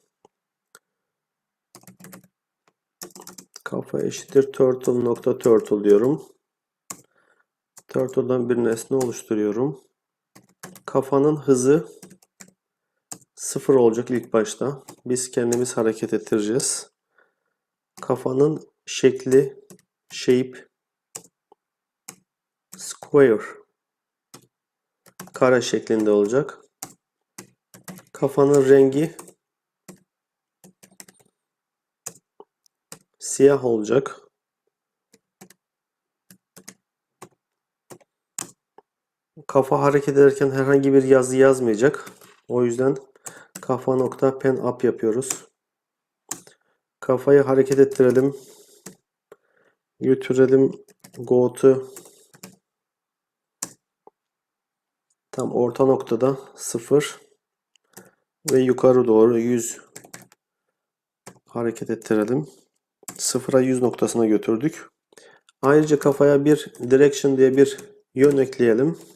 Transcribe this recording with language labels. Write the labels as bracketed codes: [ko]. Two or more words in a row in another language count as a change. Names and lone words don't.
[tr] Kafa eşittir turtle diyorum. Turtle'dan bir nesne oluşturuyorum. Kafanın hızı 0 olacak ilk başta. Biz kendimiz hareket ettireceğiz. Kafanın şekli [en] shape square [tr] kare şeklinde olacak. Kafanın rengi siyah olacak. Kafa hareket ederken herhangi bir yazı yazmayacak. O yüzden kafa nokta [en] pen up [tr] yapıyoruz. Kafayı hareket ettirelim. Götürelim. [en] Go to [tr] tam orta noktada 0 ve yukarı doğru 100 hareket ettirelim. 0'a 100 noktasına götürdük. Ayrıca kafaya bir direction diye bir yön ekleyelim.